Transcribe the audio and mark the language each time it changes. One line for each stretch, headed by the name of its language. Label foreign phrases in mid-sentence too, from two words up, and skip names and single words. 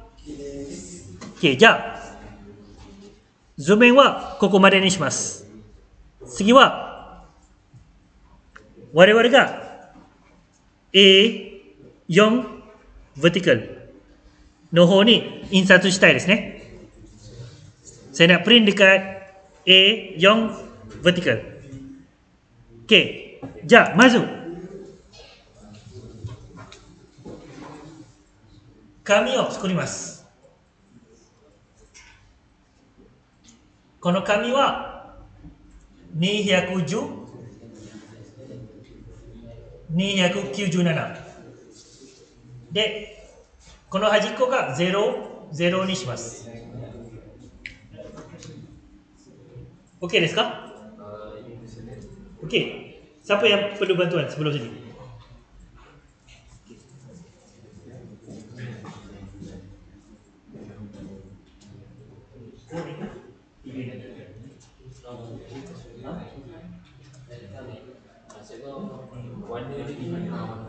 Japanese: OK じゃあ図面はここまでにします。次は我々が A4 vertical の方に印刷したいですね。
Malay: Saya nak print dekat A4 vertical.
Japanese: OK. じゃあまず紙を作ります。この紙は210、297で、この端っこが0、0にします。OK ですか？ OK.
Malay: Siapa yang perlu bantuan sebelum sini? Warna dia di mana?